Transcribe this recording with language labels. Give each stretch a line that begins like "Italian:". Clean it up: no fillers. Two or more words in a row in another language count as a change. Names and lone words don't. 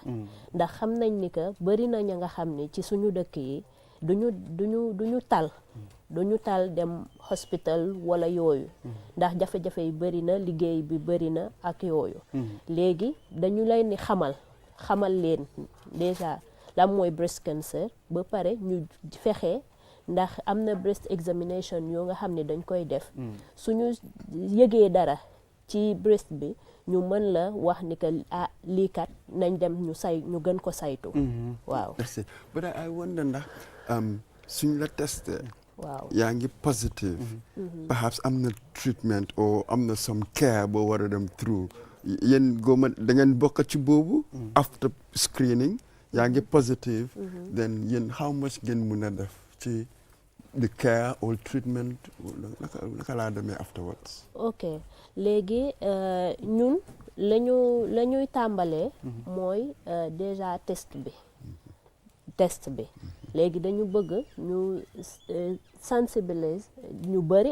Wolof: ndax xam nañ ni que bari na ña nga xam ni ci suñu dëkk yi duñu tal dem hospital wala yooyu. ndax jafe-jafe yi bari na liggéey bi bari na ak yooyu. léegi dañu leen ni xamal leen déjà lan mooy
English: breast cancer
Wolof: ba pare ñu fexe ndax am na
English: breast examination
Wolof: yoo nga xam ne dañ koy def. suñu yëgee dara ci breast bi ñu mën la wax ni que lii kat nañ dem ñu gën ko saytu. waaw.
English: But I wonder
Wolof: ndax suñ la testé. waaw yaa ngi positive. Perhaps am na treatment or am na
English: some care
Wolof: boo war a dem through. yéen góoma da ngeen bokk ci boobu.
English: After screening
Wolof: yaa ngi
English: positive.
Wolof: Then yéen
English: how much
Wolof: ngeen mën a def ci
English: the care or treatment
Wolof: naka laa demee afterwards. ok léegi ñun la ñuy tàmbalee. mooy déjà test bi. léegi dañu bëgg ñu sensibiliser ñu bëri.